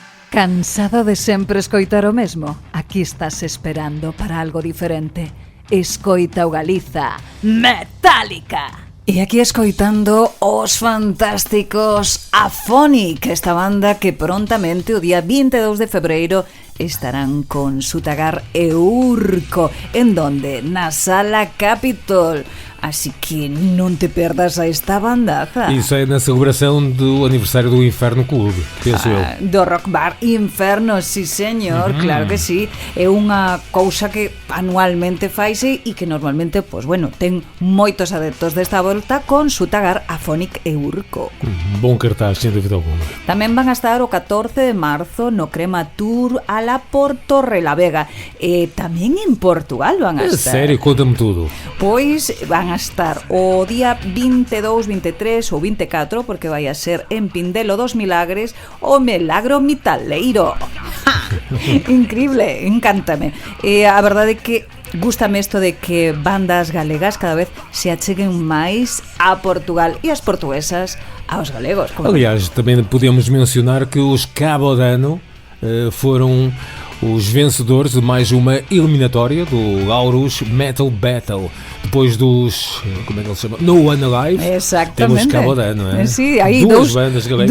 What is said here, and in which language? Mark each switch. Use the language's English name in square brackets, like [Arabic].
[Galician] Cansado de sempre escoitar o mesmo? Aquí estás esperando para algo diferente. Escoita o Galiza Metallica. E aquí escoitando os fantásticos Afonic, esta banda que prontamente o día 22 de febreiro estarán con Sutagar e Urco. [Spanish] En donde? [Galician] Na Sala Capitol. Así que non te perdas a esta bandaza. [Portuguese] Isso é na celebração do aniversário do Inferno Clube, penso eu. [Galician] Do Rock Bar Inferno, [Spanish] sí señor, [Galician] claro que sí. É unha cousa que anualmente faise e que normalmente, pois bueno, ten moitos adeptos desta volta con Sutagar, Afonic e Urco. [Portuguese] Bom cartaz, sem dúvida alguma. [Galician] Tamén van a estar o 14 de marzo no Crema Tour a la Porto Relavega. E tamén en Portugal van a [Portuguese] É [Galician] estar. [Portuguese] sério, conta-me tudo. [Galician] Pois van a estar o día 22, 23 ou 24, porque vai a ser en Pindelo dos Milagres, o Milagro Mitaleiro. Increíble, encántame. A verdade é que gústame isto de que bandas galegas cada vez se acheguen máis a Portugal e as portuguesas aos galegos. [Portuguese] Aliás, também podemos mencionar que os Cabo Dano foram os vencedores de mais uma eliminatória do Aurus Metal Battle. Depois dos, como é que ele se chama? [English] No One Alive. [Galician] Exactamente. [Portuguese] Temos Cabo Dano, não é? [Galician] Sí, aí [Portuguese] duas bandas galegas,